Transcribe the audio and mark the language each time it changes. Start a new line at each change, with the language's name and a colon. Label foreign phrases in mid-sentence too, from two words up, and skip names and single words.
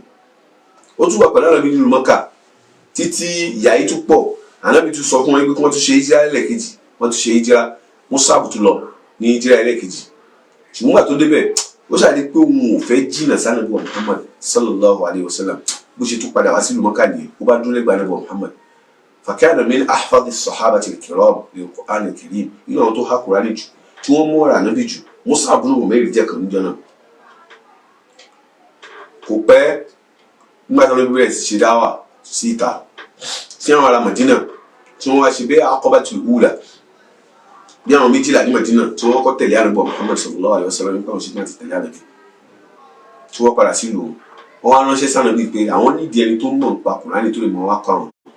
Yoruba: Ó tún wà pẹ̀lú Ànábì nílùú Mákà títí ìyà yìí tún pọ̀. Ànábì tún sọ fún wọn pé kí wọ́n tún ṣe hijira ẹlẹ́ẹ̀kejì, wọ́n tún ṣe hijira. Mus'ab tún lọ ní hijira ẹlẹ́ẹ̀kejì, ṣùgbọ́n gbà tó débẹ̀ ó ṣàdé pé òun ò fẹ́ jìnnà sí Ànábì Muhammad
Arabic: صلى الله عليه وسلم,
Yoruba: bó ṣe tún padà wá sílùú Mákà nìyẹn. Ó bá dúró lẹ́gbàá Ànábì Muhammad.
Arabic: فكان من أحفظ الصحابة الكرام للقرآن الكريم,
Yoruba: inú àwọn tó há Kùránì jù tí wọ́n mú ọ̀rọ̀ Ànábì jù, Mus'ab ibn Umayr jẹ́ kan níjọ́ náà. Kò pẹ́ nígbà tí wọ́n bẹ̀rẹ̀ sí ṣe dáwà sí ìta sí àwọn ará Madina tí wọ́n wá ṣe bẹ́ẹ̀ Aqabatul Ula, bí àwọn méjìlá ní Madina tí wọ́n kọ́ tẹ̀lé Ànábì Muhammad
Arabic: صلى الله عليه وسلم
Yoruba: nípa òṣìṣẹ́ àti tẹ̀lé Ànábì tí wọ́n padà sílùú wọ́n wá ránṣẹ́ sànàbí pé àwọn nídìí ẹni tó mọ̀ nípa Kùránì tó lè mọ̀ wá kọ́ àwọn.